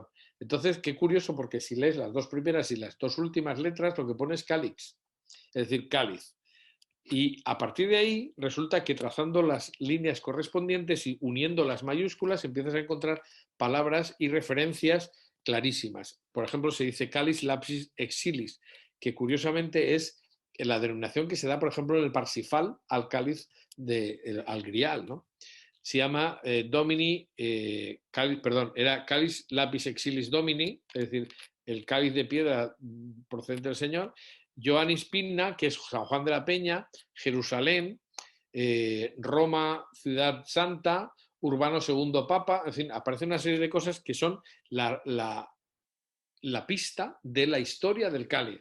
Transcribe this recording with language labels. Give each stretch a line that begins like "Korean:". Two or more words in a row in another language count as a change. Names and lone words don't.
Spanish: Entonces, qué curioso, porque si lees las 2 primeras y las 2 últimas letras, lo que pone es Calix, es decir, cáliz. Y a partir de ahí resulta que trazando las líneas correspondientes y uniendo las mayúsculas empiezas a encontrar palabras y referencias clarísimas. Por ejemplo, se dice
Latin: Calis lapis exilis,
Spanish: que curiosamente es la denominación que se da, por ejemplo, en el Parsifal al cáliz al grial, ¿no? Se llama era
Latin: Calis lapis exilis domini,
Spanish: es decir, el cáliz de piedra procedente del Señor. Ioannis Pinna, que es San Juan de la Peña, Jerusalén, Roma, Ciudad Santa, Urbano II Papa, en fin, aparece una serie de cosas que son la pista de la historia del cáliz.